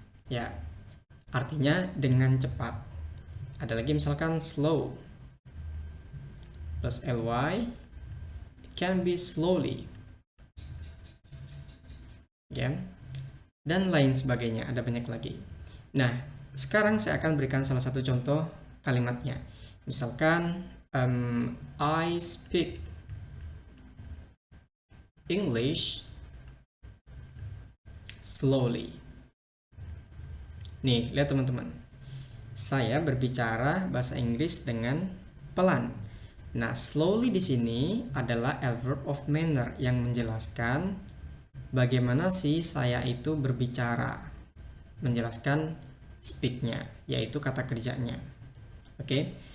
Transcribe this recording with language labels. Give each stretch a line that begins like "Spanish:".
Indonesian: Ya, artinya dengan cepat. Ada lagi misalkan
English: slow plus ly can be slowly.
Indonesian: Ya. Dan lain sebagainya, ada banyak lagi. Nah, sekarang saya akan berikan salah satu contoh kalimatnya.
English: Misalkan I speak English slowly.
Indonesian: Nih, lihat teman-teman. Saya berbicara bahasa Inggris dengan pelan. Nah, slowly di sini adalah adverb of manner yang menjelaskan bagaimana sih saya itu berbicara. Menjelaskan speak-nya, yaitu kata kerjanya. Oke.